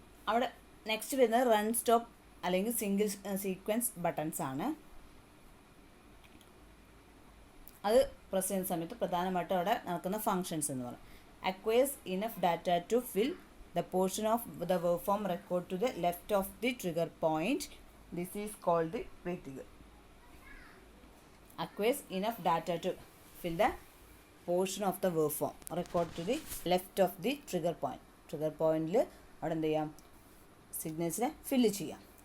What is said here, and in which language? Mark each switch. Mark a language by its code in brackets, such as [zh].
[ml] അവിടെ നെക്സ്റ്റ് വരുന്നത് run stop അല്ലെങ്കിൽ സിംഗിൾ സീക്വൻസ് ബട്ടൺസ് ആണ്. അത് പ്രസ് ചെയ്യുന്ന സമയത്ത് പ്രധാനമായിട്ടും അവിടെ നടക്കുന്ന ഫങ്ഷൻസ് എന്ന് പറയും. [en] Acquires enough data to fill the portion of the waveform record to the left of the trigger point. This is called the pretrigger. acquires enough data to fill the portion of the waveform record to the left of the trigger point. [ml] Trigger പോയിന്റിൽ അവിടെ എന്ത് ചെയ്യാം, സിഗ്നൽസിനെ fill ചെയ്യാം.